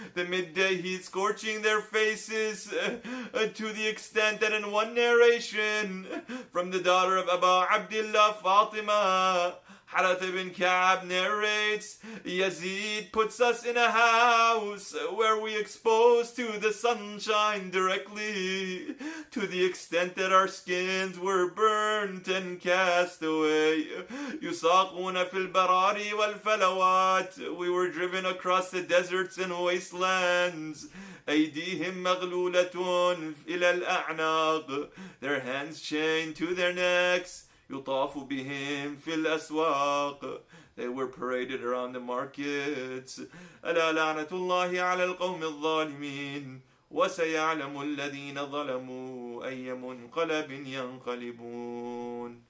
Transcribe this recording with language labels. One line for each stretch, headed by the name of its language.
English: The midday heat scorching their faces to the extent that in one narration from the daughter of Abu Abdullah Fatima, Harith ibn Ka'b narrates, Yazid puts us in a house where we exposed to the sunshine directly, to the extent that our skins were burnt and cast away.
Arabic: يساقون في البراري والفلوات.
English: We were driven across the deserts and wastelands.
Arabic: أيديهم مغلولة إلى الأعناق.
English: Their hands chained to their necks.
Arabic: يطاف بهم في الأسواق.
English: They were paraded around the markets.
Arabic: ألا لعنة الله على القوم الظالمين. وسيعلم الذين ظلموا أي منقلب ينقلبون.